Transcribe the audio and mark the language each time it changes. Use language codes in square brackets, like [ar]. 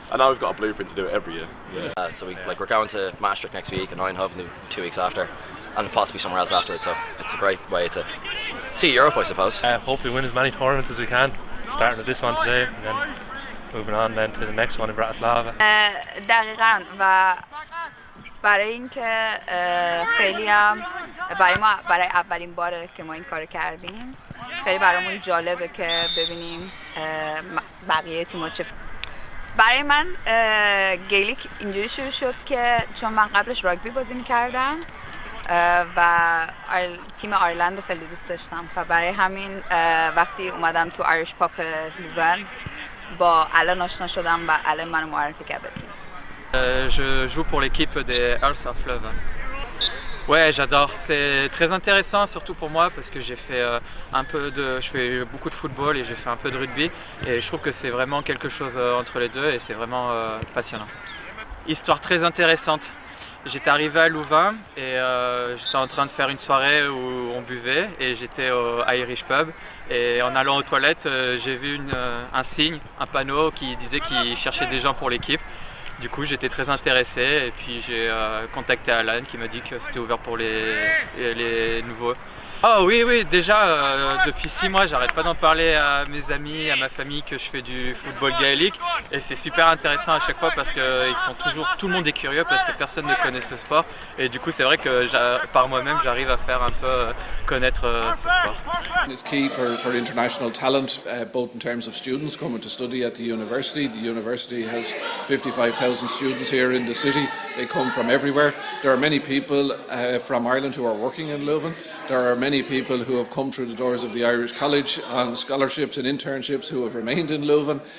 [en] And now we've got a blueprint to do it every year. Yeah. So we're going to Maastricht next week and Eindhoven 2 weeks after, and possibly somewhere else afterwards. So it's a great way to see Europe, I suppose. Hopefully win as many tournaments as we can, starting with this one today and then moving on then to the next one in Bratislava. [fa] دقیقاً و برای اینکه خیلی هم برای اولین باره که ما این کار کردیم خیلی برامون جالبه که ببینیم بقیه تیم‌ها چه. برای من گیلیک اینجوری شروع شد که چون من قبلش راگبی بازی می‌کردم و تیم آیرلند رو خیلی دوست داشتم و برای همین وقتی اومدم تو آیریش پاپ لوون با الان آشنا شدم و الان منو معرفی کرد به تیم. [fr] Je joue pour l'équipe des Earls of Leuven. Ouais, j'adore. C'est très intéressant, surtout pour moi, parce que je fais beaucoup de football et j'ai fait un peu de rugby, et je trouve que c'est vraiment quelque chose entre les deux et c'est vraiment passionnant. Histoire très intéressante. J'étais arrivé à Louvain et j'étais en train de faire une soirée où on buvait et j'étais au Irish Pub, et en allant aux toilettes, j'ai vu un signe, un panneau qui disait qu'il cherchait des gens pour l'équipe. Du coup, j'étais très intéressé et puis j'ai contacté Alan qui m'a dit que c'était ouvert pour les nouveaux. Oh oui, déjà depuis 6 mois, j'arrête pas d'en parler à mes amis, à ma famille que je fais du football gaélique, et c'est super intéressant à chaque fois parce que tout le monde est curieux parce que personne ne connaît ce sport, et du coup c'est vrai que par moi-même j'arrive à faire un peu connaître ce sport. [en] It's key for international talent, both in terms of students coming to study at the university. The university has 55,000 students here in the city. They come from everywhere. There are many people from Ireland who are working in Leuven. There are many people who have come through the doors of the Irish College on scholarships and internships who have remained in Leuven.